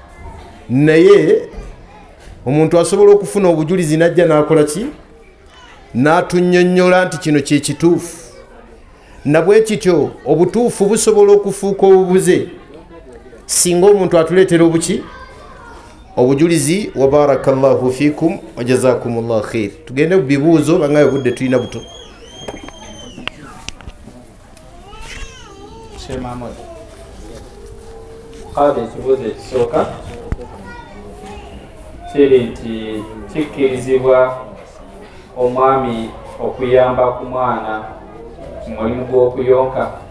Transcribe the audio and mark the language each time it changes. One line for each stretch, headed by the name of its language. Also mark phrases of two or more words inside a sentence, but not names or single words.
Ganda: naye omuntu asobola okufuna obujulizi najja n'akola ki n'atunnyonnyola nti kino kye kituufu nabwe kityo obutuufu busobola okufuuka obubuze singa omuntu atuleetera obuki obujulizi
Arabic: wa barakallahu fikum wa jazakumullahu khair
Ganda: tugende ku bibuuzo bangayo budde tulina buto Mahmoud. Qadi ekibuuzo ekisooka kiri nti kikkirizibwa omwami okuyamba ku mwana mu mulimu gw'okuyonka?